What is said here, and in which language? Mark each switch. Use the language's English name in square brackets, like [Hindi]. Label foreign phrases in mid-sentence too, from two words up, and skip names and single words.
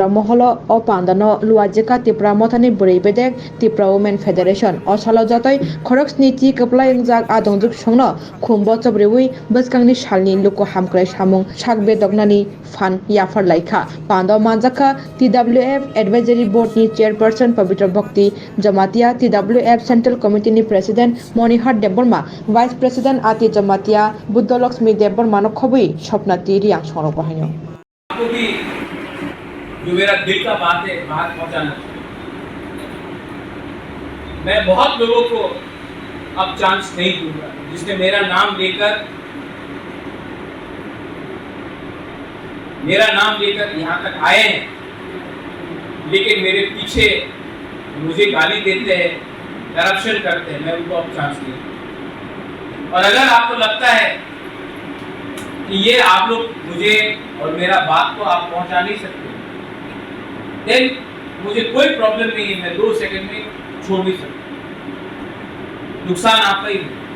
[Kok Borok] Moholo o pandano luajeka Tripura mothani boribedek Tripura Women Federation o salo jatoi khorok sniti kaplai ingjak adongjuk songno khumbo chobrewi bwskangni salni luko hamkrai samung sakbe dognani fan yafar laikha pando manjaka TWF Advisory Board ni chairperson Pavitra Bhakti Jamatia TWF Central Committee ni President Monihar Deborma [English] Vice President [Kok Borok] Ati Jamatia Buddhalaxmi Deborma no khobui Swapnati Riang Sorok Bahaino [Hindi] आपको भी जो मेरा दिल का बात है बात पहुंचाना मैं बहुत लोगों को अब चांस नहीं दूंगा जिसने मेरा नाम लेकर यहाँ तक आए हैं लेकिन मेरे पीछे मुझे गाली देते हैं करप्शन करते हैं मैं उनको अब चांस नहीं और अगर आपको लगता है कि ये आप लोग मुझे और मेरा बात को आप पहुंचा नहीं सकते देन मुझे कोई प्रॉब्लम नहीं है मैं 2 सेकंड में छोड़ भी सकता नुकसान आपका ही